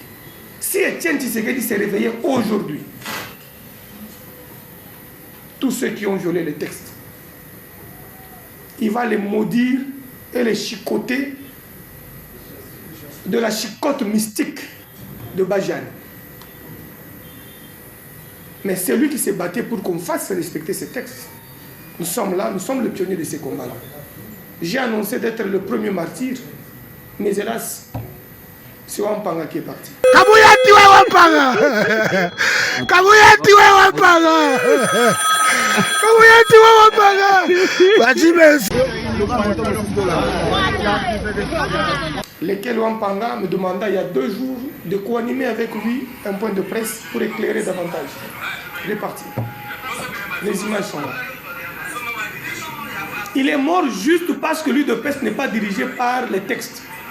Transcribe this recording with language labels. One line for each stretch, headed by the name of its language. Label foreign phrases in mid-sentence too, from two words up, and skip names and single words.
French: Si Étienne Tshisekedi s'est réveillé aujourd'hui, tous ceux qui ont violé les textes, il va les maudire et les chicoter de la chicote mystique de Bajane. Mais c'est lui qui s'est battu pour qu'on fasse respecter ces textes. Nous sommes là, nous sommes les pionniers de ces combats-là. J'ai annoncé d'être le premier martyr, mais hélas, c'est Wampanga qui est parti.
Luba-Lulua: Kabuyati we Wampanga kabuyati we Wampanga kabuyati we Wampanga baji merci.
French: Lesquels Wampanga me demanda il y a 2 jours de co-animer avec lui un point de presse pour éclairer davantage. Il est parti. Les images sont là. Il est mort juste parce que l'UDPS n'est pas dirigé par les textes.